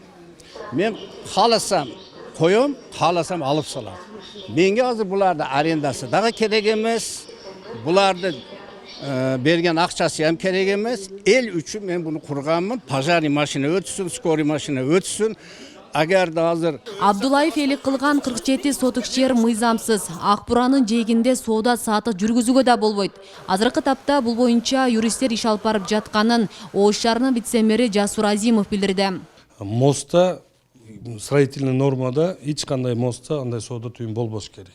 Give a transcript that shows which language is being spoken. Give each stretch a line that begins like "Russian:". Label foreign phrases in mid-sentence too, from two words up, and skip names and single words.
Kyrgyz: Мен кааласам коем, кааласам алып салам. Менге азыр буларды арендасы дагы керек эмес. Буларды берген акчасы hem керек эмес. Эл үчүн мен буну курганмын. Пожарный машина өтсүн, скорый машина өтсүн.
Uzbek: Agar da hazır.
Kyrgyz: Абдуллаев элик кылган 47 сотук жер мыйзамсыз. Акбуранын жээгинде соода саатык жүргүзүүгө да болбойт. Азыркы тапта бул боюнча юристтер иш алып барып жатканын Ош шаарынын вице-мэри Жасур Азимов билдирди. Мостта строительный нормада эч кандай мостта андай соода түйүн болбош керек.